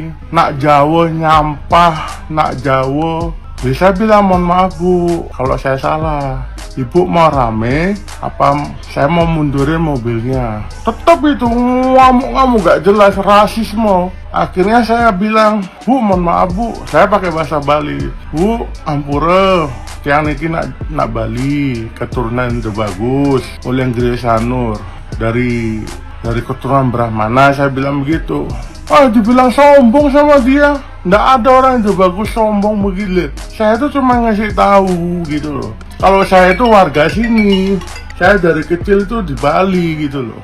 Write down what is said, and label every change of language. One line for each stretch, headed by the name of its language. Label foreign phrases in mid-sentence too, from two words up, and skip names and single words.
Balinese: Nak Jawa nyampah, nak Jawa.
Indonesian: Bisa bilang mohon maaf Bu, kalau saya salah. Ibu mau rame, apa saya mau mundurin mobilnya? Tetap itu ngamuk-ngamuk gak jelas, rasisme. Akhirnya saya bilang, Bu mohon maaf Bu, saya pakai bahasa Bali.
Balinese: Bu, ampura, tiang niki nak Bali,
Indonesian: keturunan itu bagus, oleh Gede Sanur, dari keturunan Brahmana, saya bilang begitu. Dibilang sombong sama dia. Nggak ada orang itu bagus sombong begitu. Saya tuh cuma ngasih tahu gitu loh. Kalau saya itu warga sini, saya dari kecil tuh di Bali gitu loh.